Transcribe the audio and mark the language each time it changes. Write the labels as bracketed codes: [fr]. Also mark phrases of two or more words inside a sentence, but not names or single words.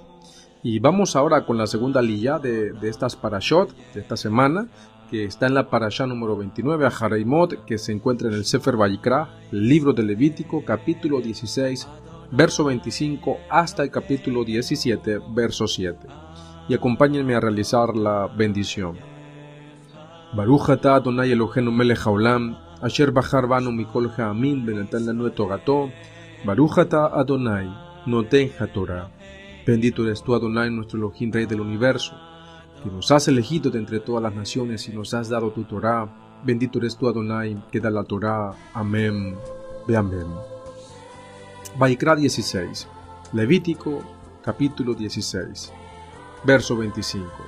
[es] Y vamos ahora con la segunda liyá de estas parashot de esta semana, que está en la parashá número 29, Aharei Mot, que se encuentra en el [he] ספר ויקרא, [es] el libro de Levítico, capítulo 16, verso 25, hasta el capítulo 17, verso 7. Y acompáñenme a realizar la bendición. [he] ברוך אתה אדוני אלוהינו מלך העולם אשר בחר בנו מכל העמים ונתן לנו את תורתו ברוך אתה אדוני נותן התורה. [es] Bendito eres tú, Adonai, nuestro Elohim, Rey del universo, que nos has elegido de entre todas las naciones y nos has dado tu Torah. Bendito eres tú, Adonai, que da la Torah. Amén. [he] ואמן. [es] Vaikra 16. Levítico, capítulo 16. Verso 25.